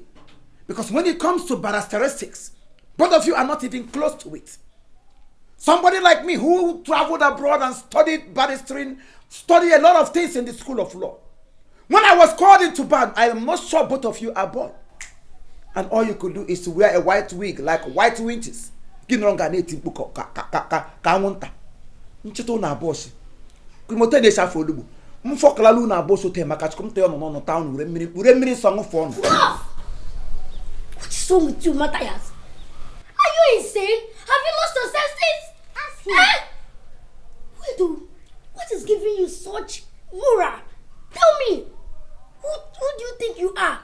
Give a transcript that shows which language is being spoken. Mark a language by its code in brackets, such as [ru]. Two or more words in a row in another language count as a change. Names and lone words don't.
[en] Because when it comes to barristeristics, both of you are not even close to it. Somebody like me who traveled abroad and studied barristering, studied a lot of things in the school of law. When I was called into bar, I am not sure both of you are born. And all you could do is to wear a white wig like white winters. Mfokalalu na boso te makachkumte ono no town ure mini song phone. What's wrong with you, Matthias? Are you insane? Have you lost your senses? Ask him. Widow, what is giving you such mura? Tell me, who do you think you are?